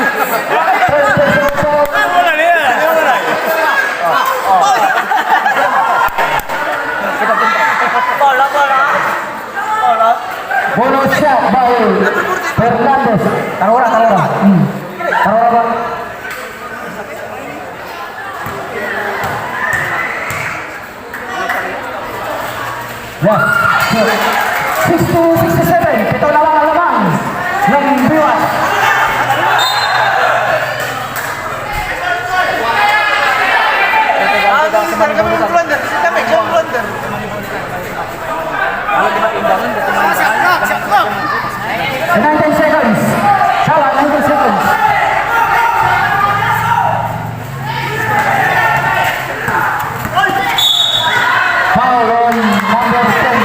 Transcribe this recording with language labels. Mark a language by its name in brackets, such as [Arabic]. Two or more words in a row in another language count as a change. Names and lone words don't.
[English] Bonus shot by Fernandez. [Indonesian] Taruh orang. Taruh orang. [English] Yes. [Filipino] 60-67. Ito lamang ng Biwas. [English] And 19 seconds. Salah, 19 seconds. Foul on number 10.